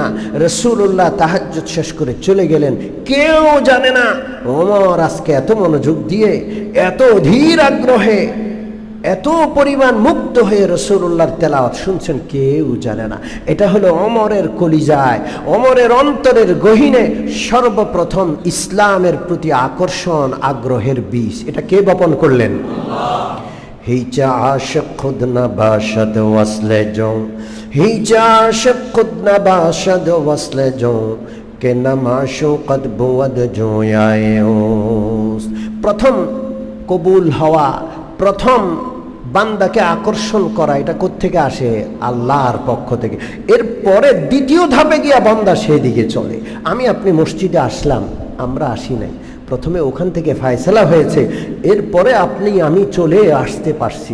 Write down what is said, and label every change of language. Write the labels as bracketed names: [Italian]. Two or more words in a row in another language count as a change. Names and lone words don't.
[Bangla] রাসূলুল্লাহ তাহাজ্জুদ শেষ করে চলে গেলেন। কেউ জানে না ওমর আজকে এত মনোযোগ দিয়ে, এত ধীর আগ্রহে, এত পরিমাণ মুগ্ধ হয়ে রাসূলুল্লাহর তেলাওয়াত শুনছেন, কেউ জানে না। এটা হলো ওমরের কলিজায়, ওমরের অন্তরের গহীনে সর্বপ্রথম ইসলামের প্রতি আকর্ষণ, আগ্রহের বীজ। এটা কে বপন করলেন? আল্লাহ। [Persian] هیچ عاشق خود نباشد وصل جو، هیچ عاشق خود نباشد وصل جو کہ نماشوقت بود جویائے اوست। [Bangla] প্রথম কবুল হওয়া, প্রথম বান্দাকে আকর্ষণ করা, এটা কোত্থেকে আসে? আল্লাহর পক্ষ থেকে। এরপরে দ্বিতীয় ধাপে গিয়া বান্দা সেদিকে চলে। আমি আপনি মসজিদে আসলাম, আমরা আসি নাই, প্রথমে ওখান থেকে ফায়সালা হয়েছে, এরপরে আপনি আমি চলে আসতে পারছি।